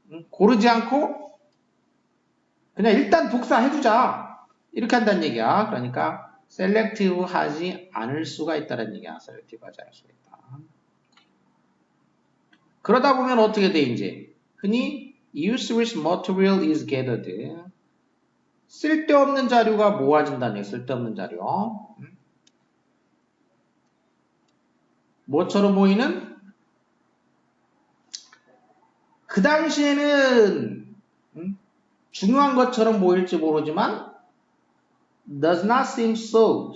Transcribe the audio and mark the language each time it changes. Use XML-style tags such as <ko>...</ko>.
<ko>고르지 않고 그냥 일단 복사해주자. 이렇게 한다는 얘기야. 그러니까 셀렉티브 하지 않을 수가 있다는 얘기야. 셀렉티브 하지 않을 수가 있다. 그러다 보면 어떻게 돼, 이제? 흔히</ko> <en>useless material is gathered.</en> <ko>쓸데없는 자료가 모아진다는 얘기, 쓸데없는 자료. 뭐처럼 보이는? 그 당시에는 중요한 것처럼 보일지 모르지만</ko> <en>does not seem so.</en>